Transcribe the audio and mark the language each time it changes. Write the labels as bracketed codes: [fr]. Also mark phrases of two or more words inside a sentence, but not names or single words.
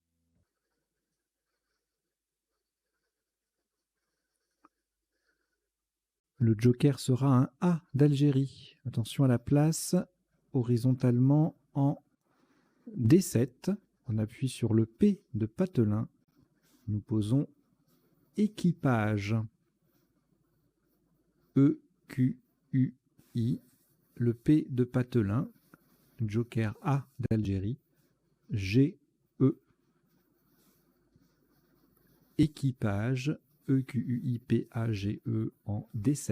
[fr] Le joker sera un A d'Algérie. Attention à la place, horizontalement en D7. On appuie sur le P de Patelin. Nous posons équipage. E-Q-U-I. Le P de Patelin. Joker A d'Algérie. G-E. Équipage. E-Q-U-I-P-A-G-E en D7.